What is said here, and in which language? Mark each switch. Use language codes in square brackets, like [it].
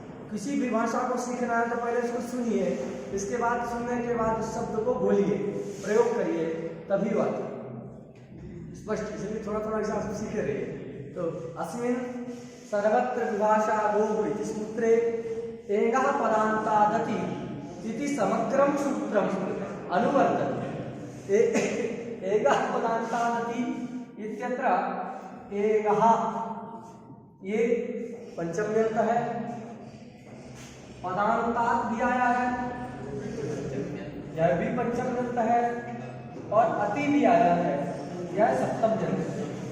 [hi] किसी भी भाषा को सीखना है तो पहले उसको सुनिए, इसके बाद सुनने के बाद उस शब्द को बोलिए, प्रयोग करिए, तभी बात स्पष्ट। इसलिए थोड़ा थोड़ा हिसाब से सीखे रहिए। [sa] तो अस्मिन् सर्वत्र विभाषा भोग इति सूत्रे एगः पदान्तादति इति समग्रं सूत्रम् अनुवर्तते। एगः पदान्तादति इत्यत्र एगः [hi] ये पंचम्यंत है, पदान्तात् भी आया है, यह भी पंचम्यंत है, और अति भी आया है, यह सप्तम्यंत है।